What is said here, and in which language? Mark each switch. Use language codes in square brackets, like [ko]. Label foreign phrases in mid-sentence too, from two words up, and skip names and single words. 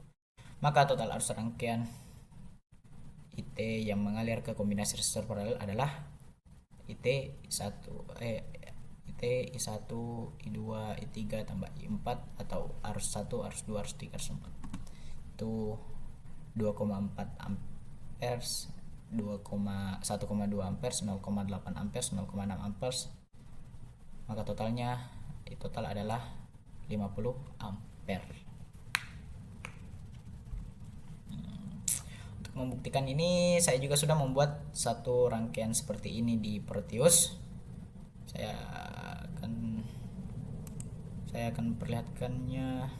[id] Maka total arus rangkaian IT yang mengalir ke kombinasi resistor paralel adalah IT I1 I2 I3 tambah I4 atau arus 1 arus 2 arus 3 arus 4 itu 2,4 amperes 1,2 amperes 0,8 amperes 0,6 amperes, maka total adalah 50 ampere. Untuk membuktikan ini saya juga sudah membuat satu rangkaian seperti ini di Proteus. Saya akan perlihatkannya.